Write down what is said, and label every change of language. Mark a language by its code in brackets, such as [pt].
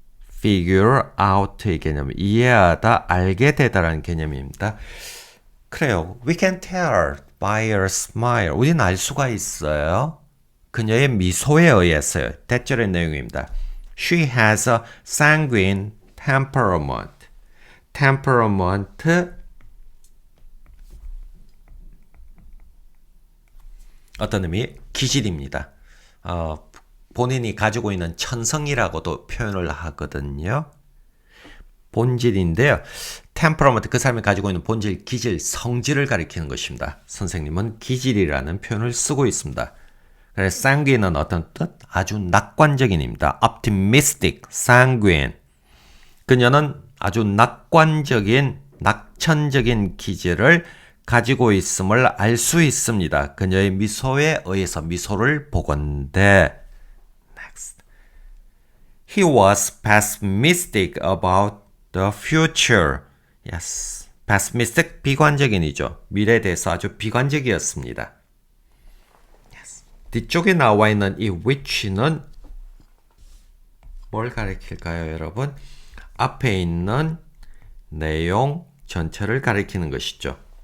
[ko] figure out의 개념, 이해하다, 알게 되다라는 개념입니다. 그래요. [en] We can tell by her smile. [ko] 우리는 알 수가 있어요. 그녀의 미소에 의해서요. 대절의 내용입니다. [en] She has a sanguine temperament. [ko] temperament 어떤 의미? 기질입니다. 본인이 가지고 있는 천성이라고도 표현을 하거든요. 본질인데요. temperament, 그 사람이 가지고 있는 본질, 기질, 성질을 가리키는 것입니다. 선생님은 기질이라는 표현을 쓰고 있습니다. 그래서 sanguine은 어떤 뜻? 아주 낙관적인입니다. optimistic, sanguine. 그녀는 아주 낙관적인, 낙천적인 기질을 가지고 있음을 알 수 있습니다. 그녀의 미소에 의해서 미소를 보건대. [en] Next. He was pessimistic about the future. Yes. [ko] pessimistic, 비관적인이죠. 미래에 대해서 아주 비관적이었습니다. [en] Yes. [ko] 뒤쪽에 나와 있는 이 which는 뭘 가리킬까요, 여러분? 앞에 있는 내용 전체를 가리키는 것이죠.